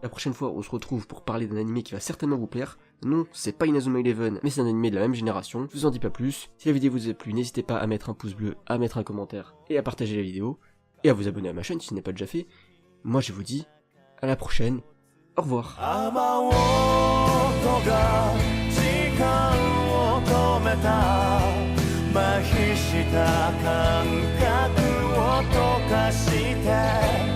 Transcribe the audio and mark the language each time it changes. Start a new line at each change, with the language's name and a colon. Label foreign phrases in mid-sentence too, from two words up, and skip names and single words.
French: La prochaine fois on se retrouve pour parler d'un animé qui va certainement vous plaire. Non, c'est pas Inazuma Eleven, mais c'est un animé de la même génération, je vous en dis pas plus. Si la vidéo vous a plu, n'hésitez pas à mettre un pouce bleu, à mettre un commentaire, et à partager la vidéo. et à vous abonner à ma chaîne si ce n'est pas déjà fait. Moi je vous dis à la prochaine, au revoir.
Japanese: 雨音が時間を止めた麻痺した感覚を溶かして